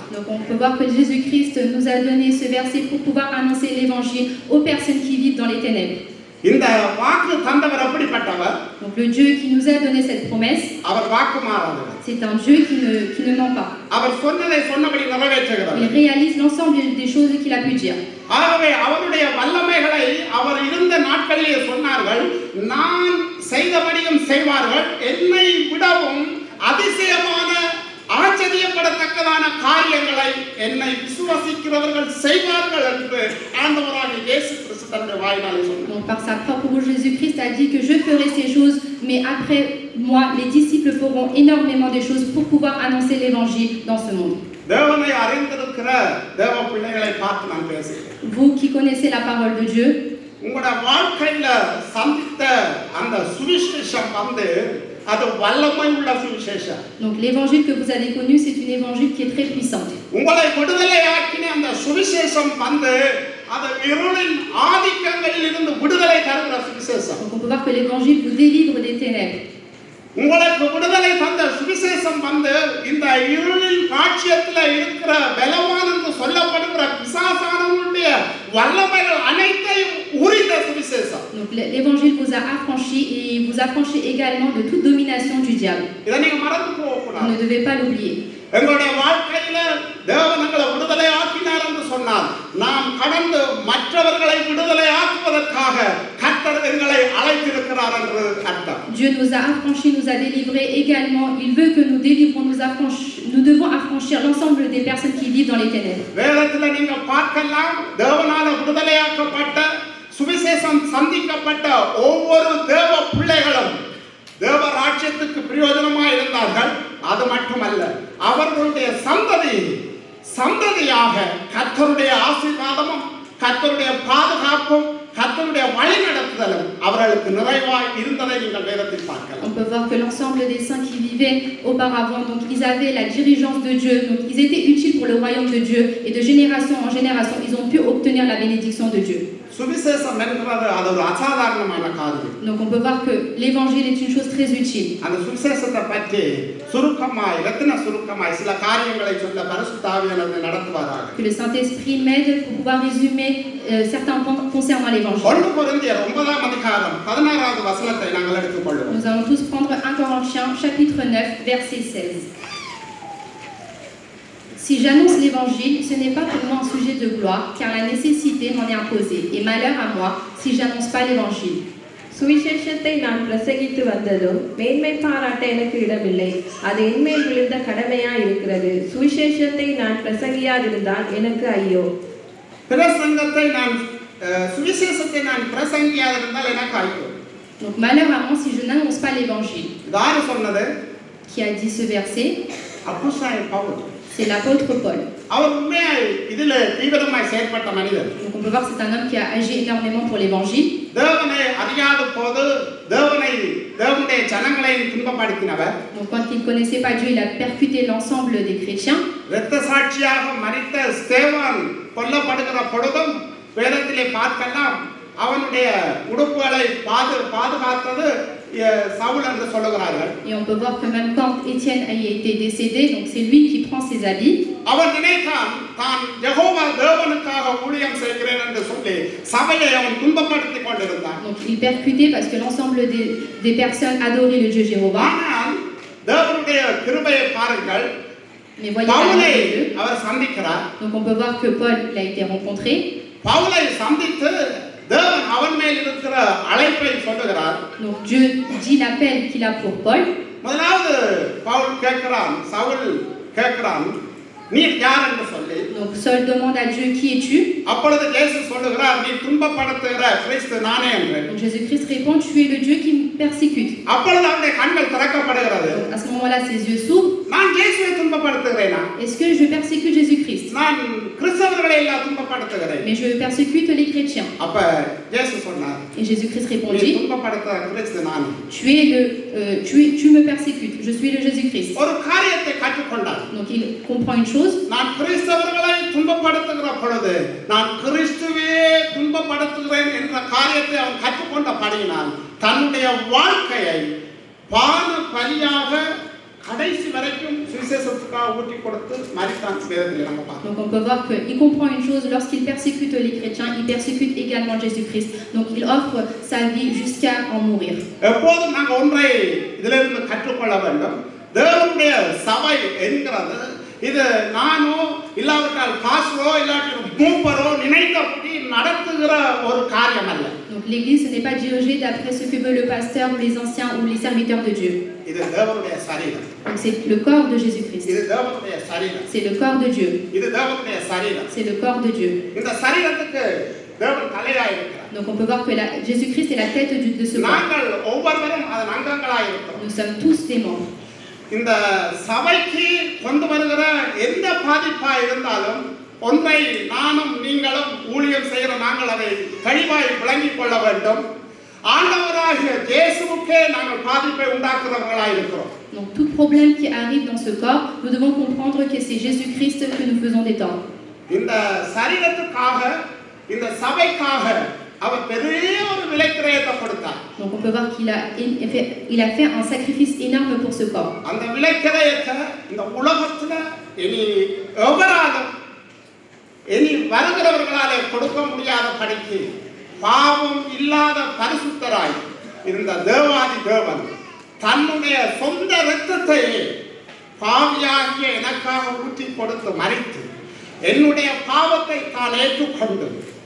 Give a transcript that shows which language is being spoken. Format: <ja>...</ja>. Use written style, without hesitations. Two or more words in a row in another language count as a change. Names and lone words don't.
<fr>Donc on peut voir que Jésus-Christ nous a donné ce verset pour pouvoir annoncer l'évangile aux personnes qui vivent dans les ténèbres.</fr> <ta>இந்த வாக்கு தந்தவர் எப்படிப்பட்டவர்?</ta> <fr>Donc le Dieu qui nous a donné cette promesse,</fr> <ta>அவர் வாக்கு மாறாதவர்.</ta> <fr>c'est un Dieu qui ne ment pas.</fr> <ta>அவர் சொன்னதை சொன்னபடி நிறைவேற்றுகிறார்.</ta> <fr>Il réalise l'ensemble des choses qu'il a pu dire.</fr> <ta>ஆகவே அவருடைய வல்லமைகளை அவர் இருந்த நாட்களிலே சொன்னார்கள், நான் செய்தபடியும் செய்வார்கள், என்னை விடவும் அதிசயமான ஆச்சரியப்படத்தக்கதான காரியங்களை என்னை விசுவாசிக்கிறவர்கள் செய்வார்கள் என்று ஆண்டவராகிய இயேசு கிறிஸ்து தன்னுடைய வாயினாலே சொன்னார்.</ta> <fr>Donc par sa propre bouche, Jésus-Christ a dit que je ferai ces choses, mais après moi, les disciples feront énormément de choses pour pouvoir annoncer l'évangile dans ce monde.</fr> <ta>தேவனை அறிந்திருக்கிற தேவ பிள்ளைகளை பார்த்து நான் பேசுகிறேன்.</ta> <fr>Vous qui connaissez la parole de Dieu,</fr> <ta>உங்களுடைய வாழ்க்கையில சந்தித்த அந்த சுவிசேஷம் அது வல்லமை உள்ள சுவிசேஷம்.</ta> <fr>donc l'évangile que vous avez connu, c'est une évangile qui est très puissante.</fr> <ta>உங்களை விடுதலையாக்கின அந்த சுவிசேஷம் அது இருளின் ஆதிக்கங்களில் இருந்து விடுதலை தருகிற சுவிசேஷம்.</ta> <fr>Donc on peut voir que l'évangile vous délivre des ténèbres.</fr> <ta>உங்களுக்கு விடுதலை தந்த சுவிசேஷம் இந்த இருளின் ராஜ்யத்தில் இருக்கிற பலவான் என்று சொல்லப்படுகிற பிசாசானவனுடைய வல்லமைகள் அனைத்தையும் உரித்த சுவிசேஷம்.</ta> <fr>Donc l'évangile vous a affranchi et vous affranchit également de toute domination du diable.</fr> <ta>இதை நீங்க மறந்து போக</ta> <fr>Vous</fr> <ta>கூடாது.</ta> <fr>ne devez pas l'oublier.</fr> <ta>எங்களுடைய வாழ்க்கையில தேவன் எங்களை விடுதலை ஆக்கினார் என்று சொன்னார், நாம் கடந்து மற்றவர்களை விடுதலை ஆக்குவதற்காக கர்த்தர் எங்களை அழைத்திருக்கிறார் என்று</ta> <fr>Dieu nous a affranchis, nous a délivrés également. Il veut que nous délivrons, nous devons affranchir l'ensemble des personnes qui vivent dans les ténèbres.</fr> <ta>வேதத்துல நீங்க பார்க்கலாம் தேவனால விடுதலையாக்கப்பட்ட சுவிசேஷம் சந்திக்கப்பட்ட ஒவ்வொரு தேவ பிள்ளைகளும் தேவ ராஜ்யத்துக்கு பிரயோஜனமாக இருந்தார்கள். அது மட்டுமல்ல, அவர்களுடைய சந்ததியாக கர்த்தருடைய ஆசீர்வாதமும் கர்த்தருடைய பாதுகாப்பும் கர்த்தருடைய வழிநடத்துதலும் அவர்களுக்கு நிறைவாய் இருந்ததை நீங்கள் வேதத்தில் பார்க்கலாம்.</ta> <fr>On peut voir que l'ensemble des saints qui vivaient auparavant, donc ils avaient la dirigeance de Dieu, donc ils étaient utiles pour le royaume de Dieu, et de génération en génération, ils ont pu obtenir la bénédiction de Dieu.</fr> <ta>சுவிசேஷம் என்பது அது ஒரு அசாதாரணமான காரியம்.</ta> <fr>Donc on peut voir que l'évangile est une chose très utile.</fr> <ta>அந்த சுவிசேஷத்தை பற்றி சுருக்கமாய் சில காரியங்களை சொல்ல பரிசுத்த ஆவியானவர் நடத்துவாராக.</ta> <fr>Que le Saint-Esprit m'aide pour pouvoir résumer certains points concernant l'évangile.</fr> <ta>1 கொரிந்தியர் 9ஆம் அதிகாரம் 16வது வசனத்தை நாங்கள் எடுத்துக்கொள்வோம்.</ta> <fr>Nous allons tous prendre 1 Corinthiens chapitre 9 verset 16. Si j'annonce l'évangile, ce n'est pas pour moi un sujet de gloire, car la nécessité m'en est imposée, et malheur à moi si j'annonce pas l'évangile.</fr> <ta>சுவிசேஷத்தை நான் பிரசங்கித்து வந்ததும் மேன்மை பாராட்ட எனக்கு இடமில்லை, அது என்மேல் விழுந்த கடமையா இருக்கிறது. சுவிசேஷத்தை நான் பிரசங்கியாதிருந்தால் எனக்கு ஐயோ. சுவிசேஷத்தை நான் பிரசங்கியாதிருந்தால் எனக்கு ஐயோ.</ta> <fr>Donc malheur à moi si je n'annonce pas l'évangile.</fr> <ta>யார் சொன்னது?</ta> <fr>Qui a dit ce verset?</fr> <ta>அப்போஸ்தலன் பவுல்.</ta> <fr>C'est l'apôtre Paul.</fr> <ta>அவர் உண்மையாய் இதில தீவிரமாய் செயல்பட்ட மனிதர்.</ta> <fr>Donc on peut voir que c'est un homme qui a agi énormément pour l'évangile.</fr> <ta>தேவனை அறியாத போது தேவனுடைய ஜனங்களை துன்பப்படுத்தினவர்.</ta> <fr>Donc quand il ne connaissait pas Dieu, il a percuté l'ensemble des chrétiens.</fr> <ta>இரத்த சாட்சியாக மரித்த ஸ்தேவான் கொல்லப்படுகிற பொழுதும் வேதத்திலே பார்க்கலாம் அவனுடைய உடுப்புகளை பாதுகாத்தது சவுல் என்று சொல்லுகிறார்கள்.</ta> <fr>Et on peut voir que même quand Étienne a été décédé, donc c'est lui qui prend ses habits.</fr> <ta>அவன் நினைத்தான் தான் யெகோவா தேவனுக்காக ஊழியம் செய்கிறேன் என்று சொல்லி சபையை அவன் துன்பப்படுத்திக் கொண்டிருந்தான்.</ta> <fr>Donc il percutait parce que l'ensemble des personnes adoraient le Dieu Jéhovah.</fr> <ta>ஆனால் தேவனுடைய கிருபையை பாருங்கள்.</ta> <fr>Mais voyez</fr> <ta>பவுலை அவர் சந்திக்கிறார்.</ta> <fr>Donc on peut voir que Paul il a été rencontré.</fr> <ta>பவுலை சந்தித்து தேவன் அவன் மேல் இருக்கிற அழைப்பை சொல்லுகிறார்.</ta> <fr>Donc Dieu dit l'appel qu'il a pour Paul.</fr> <ta>முதலாவது பவுல் கேட்கிறான், சவுல் கேட்கிறான், நீ யார் என்று சொல்லி.</ta> <fr>Donc Saul demande à Dieu, qui es-tu?</fr> <ta>அப்பொழுது இயேசு சொல்லுகிறார், நீ துன்பப்படுத்துகிற கிறிஸ்து நானே என்று.</ta> <fr>Donc Jésus-Christ répond, tu es le Dieu qui me persécute.</fr> <ta>அப்பொழுது அவருடைய கண்கள் திறக்கப்படுகிறது.</ta> <fr>Donc à ce moment-là ses yeux s'ouvrent.</fr> <ta>நான் இயேசுவை துன்பப்படுத்துகிறேனா?</ta> <fr>Est-ce que je persécute Jésus-Christ?</fr> <ta>நான் கிறிஸ்தவர்களை எல்லாம் துன்பப்படுத்துகிறேன்.</ta> <fr>Mais je persécute les chrétiens.</fr> <ta>அப்ப இயேசு சொன்னார்,</ta> <fr>Et Jésus-Christ</fr> <ta>நீ</ta> <fr>répondit,</fr> <ta>துன்பப்படுத்துகிற கிறிஸ்து நான்.</ta> <fr>tu me persécutes, je suis le Jésus-Christ.</fr> <ta>ஒரு காரியத்தை கற்றுக்கொண்டார்.</ta> <fr>Donc il comprend une chose.</fr> <ta>நான் கிறிஸ்தவர்களை துன்பப்படுத்துகிற பொழுது நான் கிறிஸ்துவே துன்பப்படுத்துகிறேன் என்ற காரியத்தை அவன் கற்றுக்கொண்டபடியினால் தன்னுடைய வாழ்க்கையை பான பலியாக கடைசி வரைக்கும் சுவிசேஷத்துக்காக ஊட்டி கொடுத்து மரித்தான். வேதத்தில் நம்ம பார்க்கிறோம்.</ta> <fr>Donc on peut voir qu'il comprend une chose, lorsqu'il persécute les chrétiens, il persécute également Jésus-Christ. Donc il offre sa vie jusqu'à en mourir.</fr> <ta>எப்போதும் நாங்கள் ஒன்றை இதிலிருந்து கற்றுக்கொள்ள வேண்டும். தேவனுடைய சபை என்கிறது இது நானோ இல்லாவிட்டால் பாஸ்டரோ இல்லாட்டி மூப்பரோ நினைத்தபடி நடத்துகிற ஒரு காரியம் அல்ல.</ta> <fr>Donc l'église ce n'est pas dirigée d'après ce que veut le pasteur ou les anciens ou les serviteurs de Dieu.</fr> <ta>இது தேவனுடைய சரீரம்.</ta> <fr>Donc c'est le corps de Jésus-Christ.</fr> <ta>இது தேவனுடைய சரீரம்.</ta> <fr>C'est le corps de Dieu.</fr> <ta>இது தேவனுடைய சரீரம்.</ta> <fr>C'est le corps de Dieu.</fr> <ta>இந்த சரீரத்துக்கு தேவன் தலையாய் இருக்கிறார்.</ta> <fr>Donc on peut voir que Jésus-Christ est la tête de ce corps.</fr> <ta>நாங்கள் ஒவ்வொருவரும் அதன் அங்கங்களாய் இருக்கிறோம்.</ta> <fr>Nous sommes tous des membres.</fr> <ta>இந்த சபைக்கு கொண்டு வருகிற எந்த பாதிப்பா இருந்தாலும் ஒன்றை நானும் நீங்களும் ஊழியம் செய்கிற நாங்கள் அதை தெளிவாய் விளங்கிக் கொள்ள வேண்டும். ஆண்டவராகிய இயேசுவுக்கே நாங்கள் பாதிப்பை உண்டாக்குறவர்களாய் இருக்கிறோம்.</ta> <fr>Donc tout problème qui arrive dans ce corps, nous devons comprendre que c'est Jésus-Christ que nous faisons des torts.</fr> <ta>இந்த சரீரத்துக்காக இந்த சபைக்காக அவர் பெரிய ஒரு விலைக்கிரயத்தை கொடுத்தார்.</ta> <fr>Donc on peut voir qu'il a fait un sacrifice énorme pour ce corps.</fr> <ta>அந்த விலைக்கிரயத்தை இந்த உலகத்துல இனி எவராலும் இனி வருகிறவர்களாலே கொடுக்க முடியாத படிக்கு பாவம் இல்லாத பரிசுத்தராய் இருந்த தேவாதி தேவன் தன்னுடைய சொந்த இரத்தத்தை பாவியாகிய எனக்காக ஊற்றி கொடுத்து மறித்து என்னுடைய பாவத்தை தான் ஏற்றுக்கொண்டு</ta>